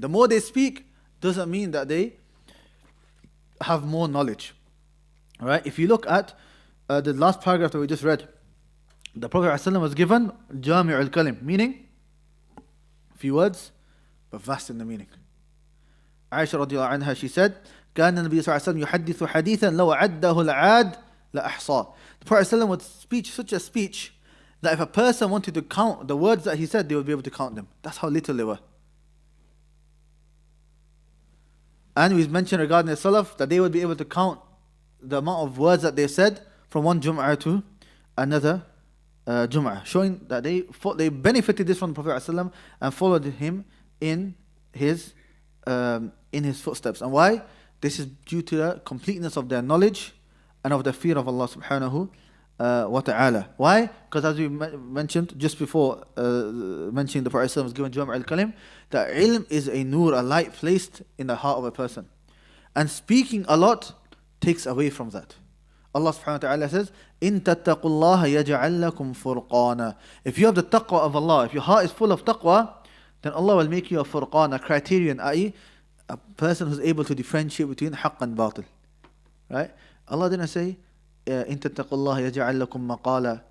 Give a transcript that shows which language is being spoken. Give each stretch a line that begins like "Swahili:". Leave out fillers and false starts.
English: The more they speak doesn't mean that they have more knowledge. Alright, if you look at the last paragraph that we just read, the Prophet ﷺ was given Jami' al-Kalim, meaning few words, but vast in the meaning.
Arabic: Aisha radiallahu anha,
English: she said,
Arabic: كان النبي صلى الله عليه وسلم يحدث حديثا لو عده العاد لأحصاه.
English: The Prophet ﷺ would speak such a speech that if a person wanted to count the words that he said, they would be able to count them. That's how little they were. And we mentioned regarding the Salaf that they would be able to count the amount of words that they said from one Jum'ah to another Jum'ah, showing that they benefited this from the Prophet ﷺ and followed him in his footsteps. And why? This is due to the completeness of their knowledge and of the fear of Allah subhanahu wa ta'ala. Why? Because as we mentioned just before, mentioning the Prophet ﷺ was given Jami' al-Kalim, that ilm is a nur, a light placed in the heart of a person. And speaking a lot takes away from that.
Arabic: Allah subhanahu wa ta'ala
English: says,
Arabic: إِن تَتَّقُوا اللَّهَ يَجْعَلْ لَكُمْ فُرْقَانًا.
English: If you have the taqwa of Allah, if your heart is full of taqwa, then Allah will make you a furqan, a criterion, i.e. a person who's able to differentiate between haqq and batil. Right? Allah didn't say,
Arabic: إِن تَتَّقُوا اللَّهَ يَجْعَلْ لَكُمْ مَقَالًا.